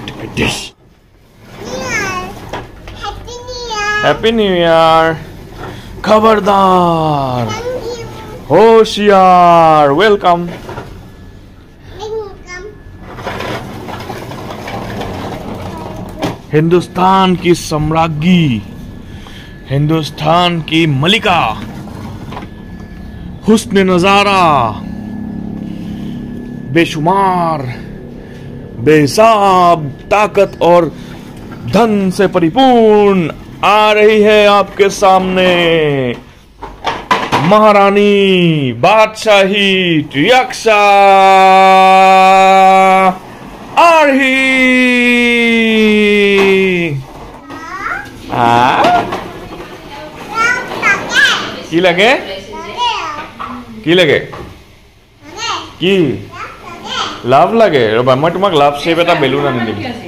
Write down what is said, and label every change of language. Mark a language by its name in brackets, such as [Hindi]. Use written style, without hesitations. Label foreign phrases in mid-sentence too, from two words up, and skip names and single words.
[English] this. Happy New Year. Happy New Year. Khabardar. Thank you. Hoshiyar. Welcome. Welcome. [Hindi] हिंदुस्तान की सम्राज्ञी, हिंदुस्तान की मलिका, हुस्न नजारा, बेशुमार, बेहिसाब ताकत और धन से परिपूर्ण आ रही है आपके सामने महारानी बादशाही रियाक्षा आरही। [Assamese] কি লাগে কি লাগে কি লাভ লাগে ৰবা মই তোমাক [English] love shape [Assamese] এটা বেলুন আনি দিম